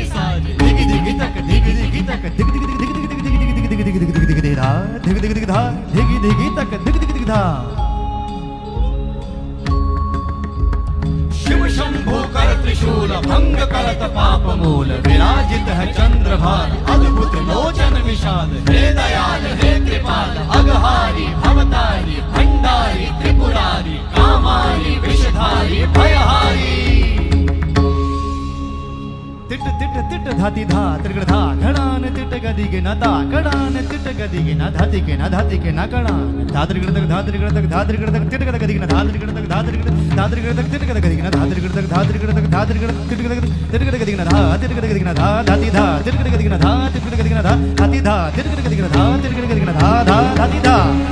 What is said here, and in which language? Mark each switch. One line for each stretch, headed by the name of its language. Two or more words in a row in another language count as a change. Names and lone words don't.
Hindi: साजे दिग दिग तक दिग दिग तक दिग दिग दिग दिग दिग दिग दिग दिग दिग दिग दिग धा दिग दिग दिग धा दिग दिग तक दिग दिग दिग धा शिव शंभो कर त्रिशूल भंग करत पाप मूल विराजित है चंद्रभार अद्भुत लोचन विशाल हे दयाल हे कृपाल अघहारी भवतारी भंडारी त्रिपुरारी कामारी विषधारी भयहारी तिट तिट तिट धाति धा त्रिगड़ धा घड़ान तिट गदि के न दा घड़ान तिट गदि के न धाति के न धाति के न घड़ान धा त्रिगड़ तक धा त्रिगड़ तक धा त्रिगड़ तक तिट गदि के न धा त्रिगड़ तक धा त्रिगड़ तक तिट गदि के न धा त्रिगड़ तक धा त्रिगड़ तक धा त्रिगड़ तिट गदि के न धा तिट गदि के न धा धाति धा तिट गदि के न धा तिट गदि के न धा धाति धा तिट गदि के न धा तिट गदि के न धा धा धाति धा